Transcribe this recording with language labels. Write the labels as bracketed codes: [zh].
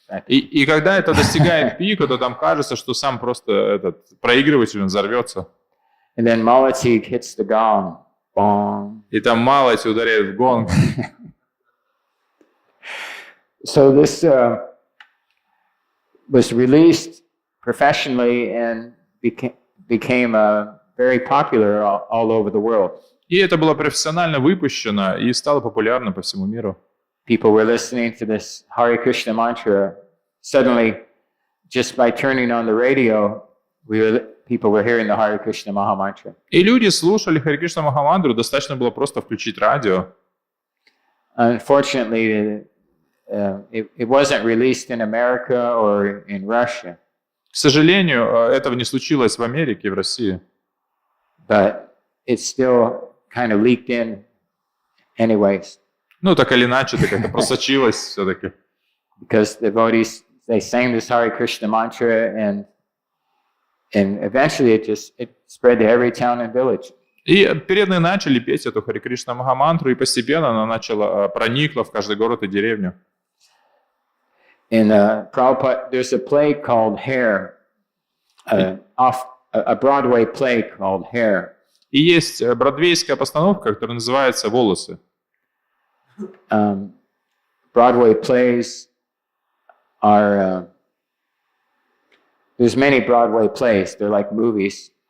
[ru] И когда это достигает пика, то там кажется, что сам просто этот проигрыватель взорвется. [en] And then Malati hits the gong. Bong. [ru] И там Малати ударяет в гонг. [en] So this was released professionally and became very popular all over the world. [ru] И это было профессионально выпущено и стало популярным по всему миру. [en] People were listening to this Hare Krishna mantra. Suddenly, just by turning on the radio, people were hearing the Hare Krishna Maha Mantra. [ru] И люди слушали Харе Кришна Махамантру, достаточно было просто включить радио. [en] Unfortunately, it wasn't released in America or in Russia. [ru] К сожалению, этого не случилось в Америке и в России. [en] But it still kind of leaked in anyways. [ru] Ну, так или иначе, это как-то просочилось все-таки. [en] Because the devotees, they sang this Hare Krishna mantra and eventually it spread to every town and village. [ru] И преданные начали петь эту Харе Кришна Махамантру, и постепенно она проникла в каждый город и деревню. [en] In Prabhupada, there's a play called Hair, a Broadway play called Hair. [ru] И есть бродвейская постановка, которая называется «Волосы». [en] Broadway plays are, there's many Broadway plays, they're like movies.